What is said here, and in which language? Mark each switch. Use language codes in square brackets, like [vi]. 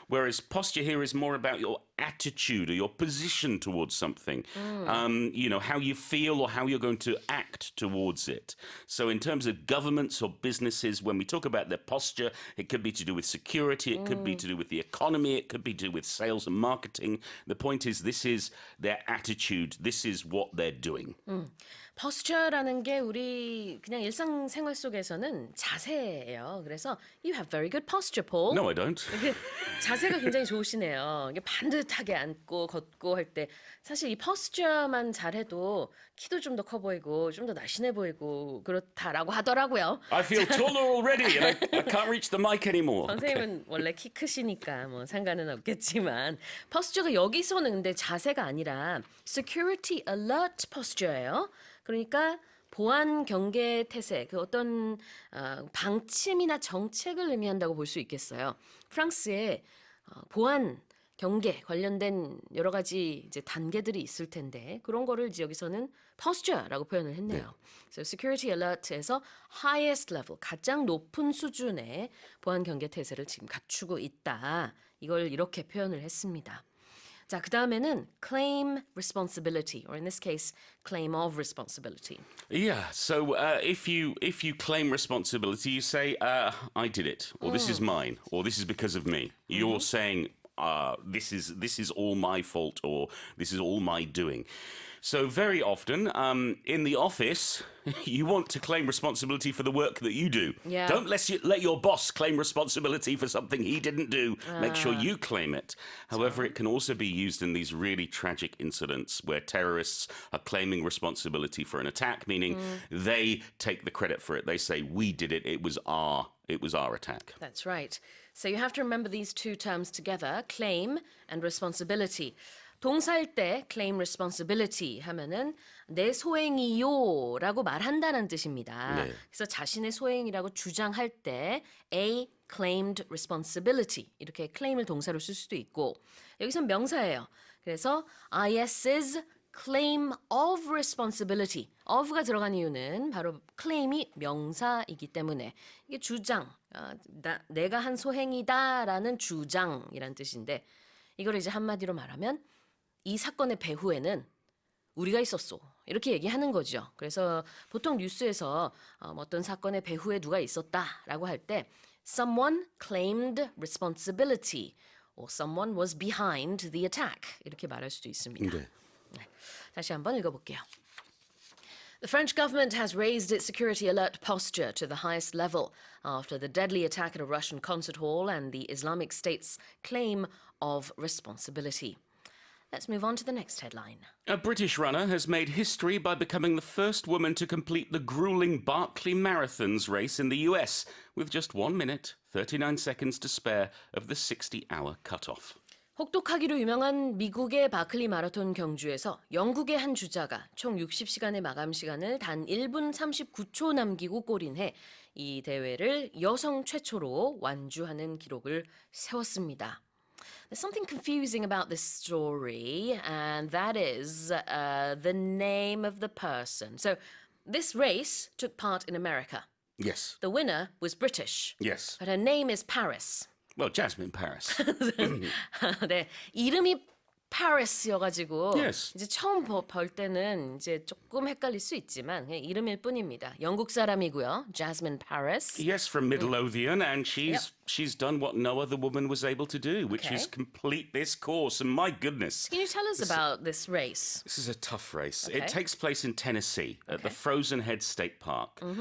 [en] Whereas posture here is more about your attitude or your position towards something, you know, how you feel or how you're going to act towards it. So in terms of governments or businesses, when we talk about their posture, it could be to do with security, it could be to do with the economy, it could be to do with sales and marketing. The point is, this is their attitude, this is what they're doing. [ko] posture라는 게 우리 그냥 일상생활 속에서는 자세예요. 그래서 [en] you have very good posture, Paul. No, I don't. [ko] 이게 자세가 굉장히 좋으시네요. 이게 반듯하게 앉고 걷고 할 때 사실 이 posture만 잘해도 키도 좀 더 커 보이고 좀 더 날씬해 보이고 그렇다라고 하더라고요. [en] I feel taller already and I can't reach the mic anymore. [ko] 선생님은 원래 키 크시니까 뭐 상관은 없겠지만 posture가 여기서는 근데 자세가 아니라 [en] security alert posture [ko] 예요. 그러니까 보안 경계 태세, 그 어떤 방침이나 정책을 의미한다고 볼 수 있겠어요. 프랑스의 보안 경계 관련된 여러 가지 이제 단계들이 있을 텐데 그런 거를 이제 여기서는 posture라고 표현을 했네요. 그래서 security alert에서 highest level, 가장 높은 수준의 보안 경계 태세를 지금 갖추고 있다. 이걸 이렇게 표현을 했습니다. 자, 그 다음에는 [en] claim responsibility, or in this case, claim of responsibility. Yeah, so if you claim responsibility, you say, I did it, or this is mine, or this is because of me. You're saying, this is all my fault, or this is all my doing. So very often, in the office, you want to claim responsibility for the work that you do. Yeah. Don't let your boss claim responsibility for something he didn't do. Make sure you claim it. However, it can also be used in these really tragic incidents where terrorists are claiming responsibility for an attack, meaning they take the credit for it. They say, we did it. It was our attack. That's right. So you have to remember these two terms together, claim and responsibility. [ko] 동사일 때 claim responsibility 하면은 내 소행이요라고 말한다는 뜻입니다. 네. 그래서 자신의 소행이라고 주장할 때 [en] A claimed responsibility [ko] 이렇게 claim을 동사로 쓸 수도 있고 여기선 명사예요. 그래서 [en] IS's claim of responsibility. [ko] of가 들어간 이유는 바로 claim이 명사이기 때문에 이게 주장, 내가 한 소행이다라는 주장이란 뜻인데 이걸 이제 한마디로 말하면 이 사건의 배후에는 우리가 있었어. 이렇게 얘기하는 거죠. 그래서 보통 뉴스에서 어떤 사건의 배후에 누가 있었다라고 할 때 [en] someone claimed responsibility or someone was behind the attack [ko] 이렇게 말할 수도 있습니다. 네. 네, 다시 한번 읽어볼게요. [en] The French government has raised its security alert posture to the highest level after the deadly attack at a Russian concert hall and the Islamic State's claim of responsibility. Let's move on to the next headline. A British runner has made history by becoming the first woman to complete the gruelling Barkley Marathons race in the US with just 1 minute, 39 seconds to spare of the 60-hour cutoff. [ko] 혹독하기로 유명한 미국의 바클리 마라톤 경주에서 영국의 한 주자가 총 60시간의 마감 시간을 단 1분 39초 남기고 골인해 이 대회를 여성 최초로 완주하는 기록을 세웠습니다. [en] There's something confusing about this story, and that is the name of the person. So, this race took part in America. Yes. The winner was British. Yes. But her name is Paris. Well, Jasmine Paris. [ko] 네, 이름이 Paris여가지고 [en] Yes. [ko] 이제 처음 볼 때는 이제 조금 헷갈릴 수 있지만 그냥 이름일 뿐입니다. 영국 사람이고요, Jasmine Paris. [en] Yes, from Midlothian, and she's done what no other woman was able to do, which is Okay. complete this course. And my goodness, Can you tell us about this race? this is a tough race. Okay. It takes place in Tennessee at the Frozen Head State Park.